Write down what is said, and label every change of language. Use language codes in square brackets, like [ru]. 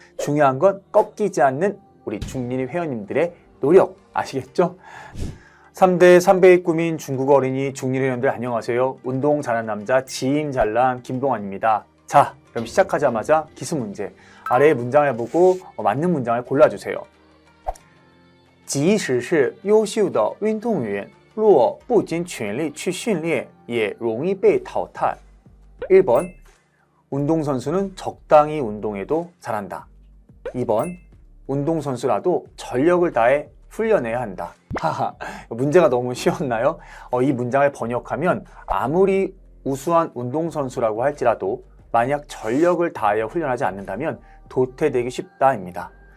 [ko] 중요한 건 꺾이지 않는 우리 중린이 회원님들의 노력 아시겠죠? 3대 3배의 꿈인 중국어 어린이 중린 회원들 안녕하세요. 운동 잘하는 남자 지임 잘난 김동환입니다. 자, 그럼 시작하자마자 기술 문제. 아래의 문장을 보고 맞는 문장을 골라주세요. [zh] 即使是优秀的运动员若不尽全力去训练也容易被淘汰 [ko] 1번 운동선수는 적당히 운동해도 잘한다. 2번 운동선수라도 전력을 다해 훈련해야 한다. 하하, 문제가 너무 쉬웠나요? 이 문장을 번역하면 아무리 우수한 운동선수라고 할지라도 만약 전력을 다하여 훈련하지 않는다면 도태되기 쉽다입니다.